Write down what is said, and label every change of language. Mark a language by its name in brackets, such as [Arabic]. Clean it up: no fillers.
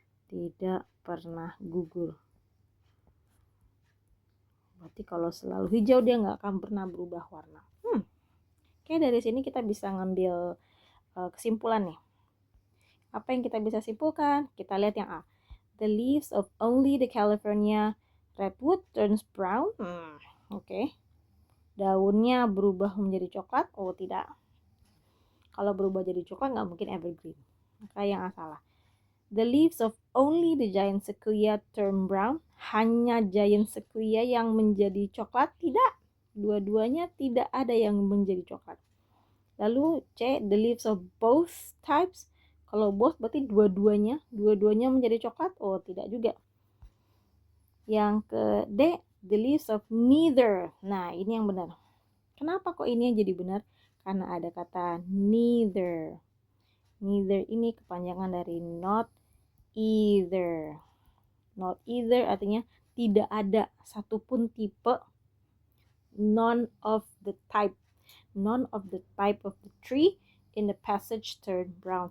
[Indonesian] Tidak pernah gugur. Berarti kalau selalu hijau dia nggak akan pernah berubah warna. Oke, dari sini kita bisa ngambil kesimpulan nih. Apa yang kita bisa simpulkan? Kita lihat yang A. [English] The leaves of only the California redwood turns brown. [Indonesian] Oke. Daunnya berubah menjadi coklat? Oh, tidak. Kalau berubah jadi coklat nggak mungkin evergreen. Maka yang A salah. [English] The leaves of only the giant sequoia turn brown. [Indonesian] Hanya giant sequoia yang menjadi coklat? Tidak. Dua-duanya tidak ada yang menjadi coklat. Lalu C, [English] the leaves of both types. [Indonesian] Kalau both berarti dua-duanya menjadi coklat? Oh, tidak juga. Yang ke D, [English] the leaves of neither. [Indonesian] Nah, ini yang benar. Kenapa kok ini yang jadi benar? Karena ada kata neither. Neither ini kepanjangan dari not either. Not either artinya tidak ada satupun tipe, [English] none of the type of the tree in the passage turned brown.